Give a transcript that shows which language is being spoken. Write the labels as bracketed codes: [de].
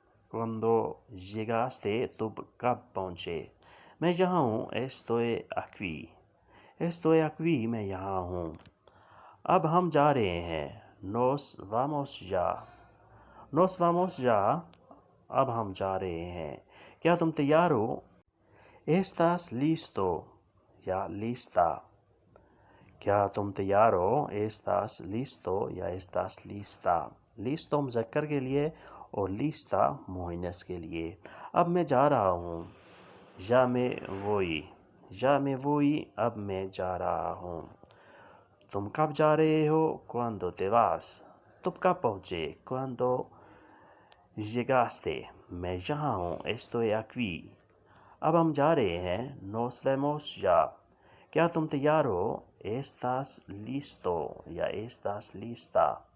[es] Cuando llegaste [hi] तुम कब पहुँचे? मैं यहाँ हूँ। [es] Estoy aquí. Estoy aquí [hi] मैं यहाँ हूँ। अब हम जा रहे हैं। [es] Nos vamos ya. Nos vamos ya [hi] अब हम जा रहे हैं। क्या तुम तैयार हो? [es] ¿Estás listo या lista? [hi] क्या तुम तैयार हो? [es] ¿Estás listo या estás lista? [hi] Listo मुज़क्कर के लिए और lista मुअन्नस के लिए। अब मैं जा रहा हूँ। [es] Ya me voy. Ya me voy [hi] अब मैं जा रहा हूँ। तुम कब जा रहे हो? [es] Cuando te vas? [hi] तुम कब पहुँचे? [es] Cuando llegaste? [hi] मैं यहाँ हूँ। [es] Estoy aquí. [hi] अब हम जा रहे हैं। [es] Nos vemos ya. [hi] क्या तुम तैयार हो? [es] estás listo یا estás lista.